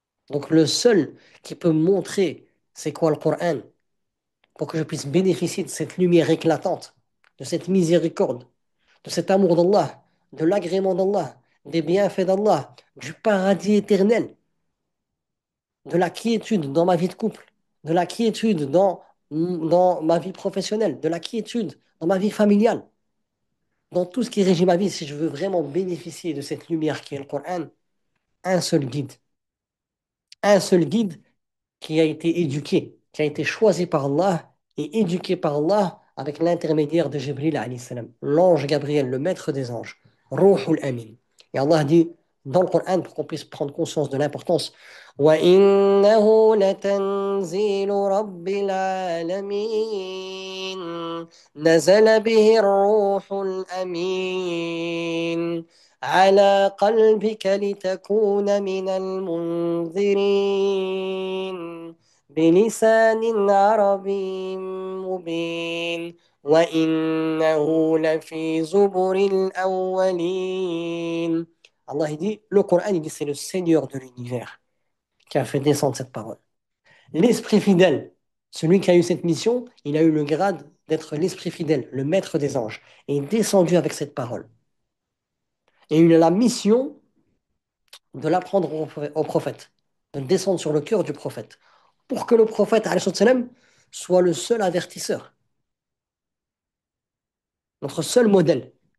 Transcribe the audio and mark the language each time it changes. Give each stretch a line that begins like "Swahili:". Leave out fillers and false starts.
French: Donc le seul qui peut montrer c'est quoi le Coran pour que je puisse bénéficier de cette lumière éclatante, de cette miséricorde, de cet amour d'Allah, de l'agrément d'Allah, des bienfaits d'Allah, du paradis éternel, de la quiétude dans ma vie de couple, de la quiétude dans ma vie professionnelle, de la quiétude dans ma vie familiale, dans tout ce qui régit ma vie, si je veux vraiment bénéficier de cette lumière qui est le Coran, un seul guide. Un seul guide qui a été éduqué, qui a été choisi par Allah et éduqué par Allah avec l'intermédiaire de Jibril alayhi salam, l'ange Gabriel, le maître des anges, Ruhul Amin. Et Allah dit dans le Coran pour qu'on puisse prendre conscience de l'importance
Arabic: وَإِنَّهُ لَتَنزِيلُ رَبِّ الْعَالَمِينَ نزل به الروح الأمين على قلبك لتكون من المنذرين بلسان عربي مبين وإنه لفي زبر الأولين.
French: Allah il dit, le Coran il dit c'est le Seigneur de l'univers qui a fait descendre cette parole. L'esprit fidèle, celui qui a eu cette mission, il a eu le grade d'être l'esprit fidèle, le maître des anges, et est descendu avec cette parole. Et il a la mission de l'apprendre au prophète, de descendre sur le cœur du prophète, pour que le prophète alayhi salam, soit le seul avertisseur, notre seul modèle.